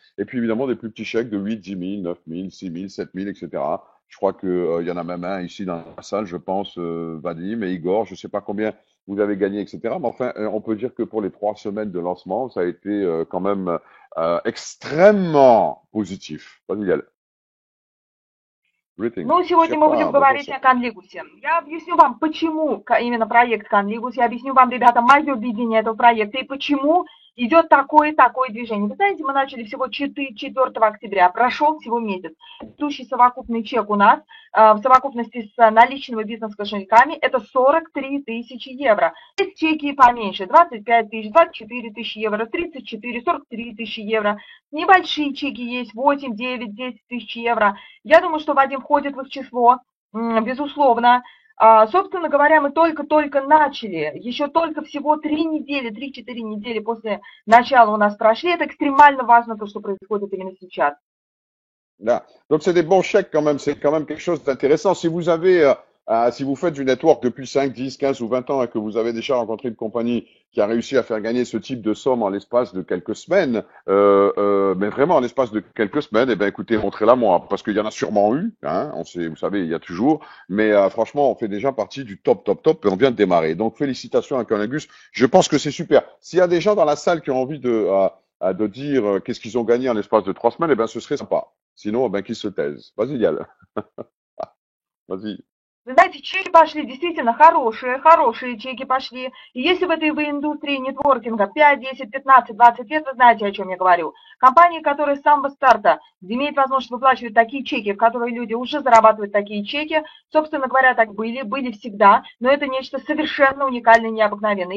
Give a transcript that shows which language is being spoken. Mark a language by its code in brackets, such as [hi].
[fr] Et puis évidemment des plus petits chèques de 8, 10 000, 9 000, 6 000, 7 000, etc. Je crois que, il y en a même un ici dans la salle, je pense, Vadim et Igor, je ne sais pas combien vous avez gagné, etc. Mais enfin, on peut dire que pour les 3 semaines de lancement, ça a été quand même extrêmement positif. Vas-y, Yael. [en] Greetings. [ru] Ну, сегодня мы будем говорить [fr] Bonjour. [ru] о Конлигусе. Я объясню вам, почему именно проект Конлигус, я объясню вам, ребята, мое видение этого проекта и почему идет такое и такое движение. Вы знаете, мы начали всего 4 октября, прошел всего месяц. Текущий совокупный чек у нас в совокупности с наличными бизнес-кошельками это 43 тысячи евро. Есть чеки поменьше, 25 тысяч, 24 тысячи евро, 34, 43 тысячи евро. Небольшие чеки есть, 8, 9, 10 тысяч евро. Я думаю, что Вадим входит в их число, безусловно. Собственно говоря, мы только-только начали, еще только всего 3-4 недели после начала у нас прошли. Это экстремально важно, то, что происходит именно сейчас. [fr] Là. Donc c'est des bons chèques quand même, c'est quand même quelque chose d'intéressant. Si vous avez, si vous faites du network depuis 5, 10, 15 ou 20 ans et que vous avez déjà rencontré une compagnie qui a réussi à faire gagner ce type de somme en l'espace de quelques semaines, mais vraiment en l'espace de quelques semaines, eh ben écoutez, montrez-la moi, parce qu'il y en a sûrement eu, hein, on sait, vous savez, il y a toujours, mais franchement, on fait déjà partie du top, top, top et on vient de démarrer. Donc félicitations à Colingus, je pense que c'est super. S'il y a des gens dans la salle qui ont envie de dire qu'est-ce qu'ils ont gagné en l'espace de 3 semaines, eh ben ce serait sympa. Sinon, ben, qu'ils se taisent. Vas-y, Yael. Vas-y. [ru] Вы знаете, чеки пошли действительно хорошие чеки пошли. И если в этой в индустрии нетворкинга 5, 10, 15, 20 лет, вы знаете, о чем я говорю. Компании, которые с самого старта имеют возможность выплачивать такие чеки, в которые люди уже зарабатывают такие чеки, собственно говоря, так были всегда, но это нечто совершенно уникальное и необыкновенное.